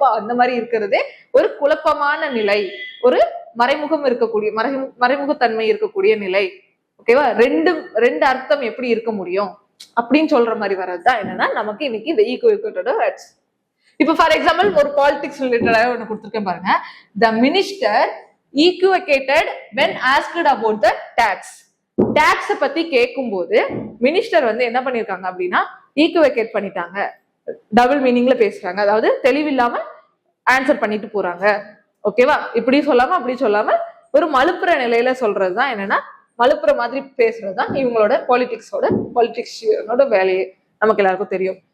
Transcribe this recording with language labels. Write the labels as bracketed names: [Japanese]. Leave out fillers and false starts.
[Tamil] அப்ப அந்த மாதிரி இருக்கிறதே ஒரு குழப்பமான நிலை, ஒரு மறைமுகத்தன்மை இருக்கக்கூடிய நிலை. ஓகேவா? ரெண்டு அர்த்தம் எப்படி இருக்க முடியும் அப்படின்னு சொல்ற மாதிரி வர்றதுதான் என்னன்னா நமக்கு இன்னைக்கு இந்த ஈக்குவேட்டோட வேர்ட்ஸ். இப்ப ஃபார் எக்ஸாம்பிள் ஒரு பாலிடிக்ஸ் ரிலேட்டடா ஒண்ணு கொடுத்துருக்கேன் பாருங்க. [English] The minister equated when asked about the tax. [Tamil] Tax பத்தி கேட்கும் போது மினிஸ்டர் வந்து என்ன பண்ணிருக்காங்க அப்படின்னா ஈக்குவேட் பண்ணிட்டாங்க, டபுள் மீனிங்ல பேசுறாங்க, அதாவது தெளிவில்லாம ஆன்சர் பண்ணிட்டு போறாங்க. ஓகேவா? இப்படி சொல்லாம அப்படி சொல்லாம ஒரு மலுப்புற நிலையில சொல்றதுதான் என்னன்னா, மலுப்புற மாதிரி பேசுறதுதான் இவங்களோட பாலிட்டிக்ஸோட வேலையே, நமக்கு எல்லாருக்கும் தெரியும்.